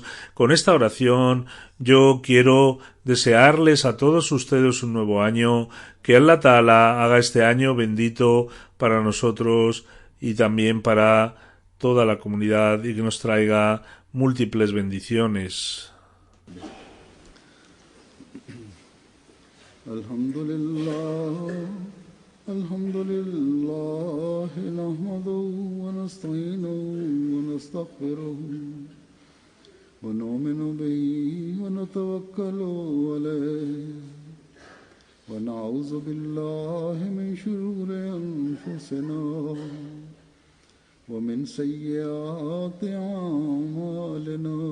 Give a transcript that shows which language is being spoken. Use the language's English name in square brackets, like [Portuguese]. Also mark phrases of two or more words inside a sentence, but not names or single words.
[Spanish] Con esta oración yo quiero desearles a todos ustedes un nuevo año, que [Arabic] الله تعالى [Spanish] haga este año bendito para nosotros y también para toda la comunidad y que nos traiga múltiples bendiciones. [Arabic] الحمد لله، نحمده ونستعينه ونستغفره ونؤمن به ونتوكل عليه ونعوذ بالله من شرور أنفسنا ومن سيئات أعمالنا.